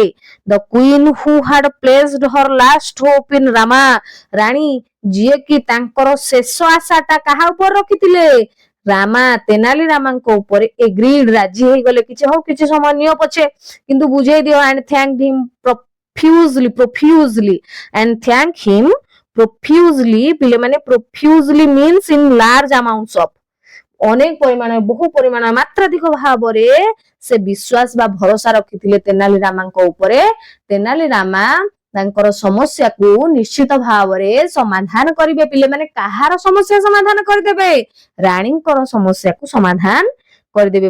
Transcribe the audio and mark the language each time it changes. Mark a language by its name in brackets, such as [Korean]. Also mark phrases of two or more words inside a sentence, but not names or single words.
[English] The queen who had placed her last hope in Rama, [Odia] ରାଣୀ ଯିଏକି ତାଙ୍କର ଶେଷ ଆଶାଟା କାହା ଉପରେ ରଖିଥିଲେ? ରାମା, ତେନାଲି ରାମାଙ୍କ ଉପରେ ଏଗ୍ରିଡ, ରାଜି ହେଇଗଲେ। କିଛି ହଉ, କିଛି ସମୟ ନିଅ ପଛେ, କିନ୍ତୁ ବୁଝେଇ ଦିଅ। [English] and thanked him profusely and thank him profusely, ପିଲାମାନେ profusely means in large amounts of, [Odia] ଅନେକ ପରିମାଣ, ବହୁ ପରିମାଣ, ମାତ୍ରାଧିକ ଭାବରେ ସେ ବିଶ୍ୱାସ ବା ଭରସା ରଖିଥିଲେ ତେନାଲି ରାମାଙ୍କ ଉପରେ। ତେନାଲି ରାମା ତାଙ୍କର ସମସ୍ୟାକୁ ନିଶ୍ଚିତ ଭାବରେ ସମାଧାନ କରିବେ। ପିଲାମାନେ କାହାର ସମସ୍ୟା ସମାଧାନ କରିଦେବେ? ରାଣୀଙ୍କର ସମସ୍ୟାକୁ ସମାଧାନ କରିଦେବେ।